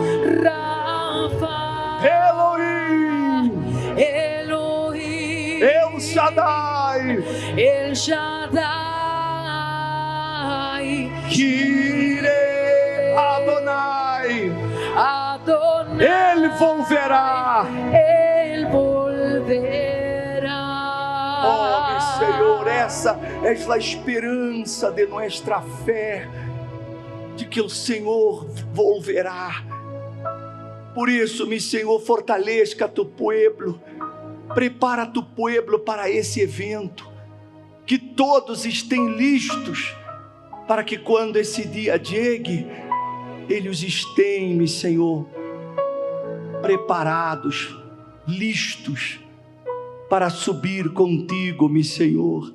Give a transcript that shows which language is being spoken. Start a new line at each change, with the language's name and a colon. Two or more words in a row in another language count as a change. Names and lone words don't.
Portuguese: Rafa, Elohim, Elohim, El Shaddai, El Shaddai, Jireh, Adonai. Adonai, Ele volverá.
Spanish: Él volverá.
Portuguese: Oh, meu Senhor, essa é a esperança de nossa fé, de que o Senhor volverá. Por isso, meu Senhor, fortaleça
Spanish: tu pueblo,
Portuguese: prepara
Spanish: tu pueblo
Portuguese: para esse evento, que todos estejam listos, para que quando esse dia chegue, eles estejam, meu Senhor, preparados, listos, para subir contigo, meu Senhor.